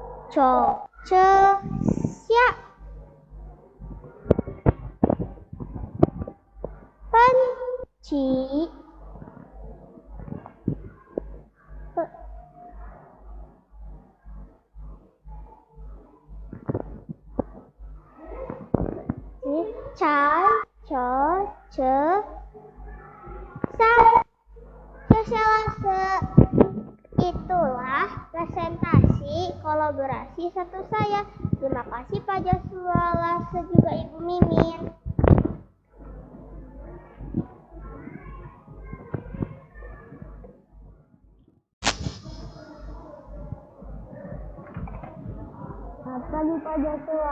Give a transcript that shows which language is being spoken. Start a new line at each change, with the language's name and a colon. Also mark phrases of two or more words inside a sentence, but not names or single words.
Indonesian: Cia. Panci. Cai, ce, sa, seselase. Itulah presentasi kolaborasi satu saya. Terima kasih Pak Joshua juga Ibu Mimin. Selamat pagi Pak Joshua.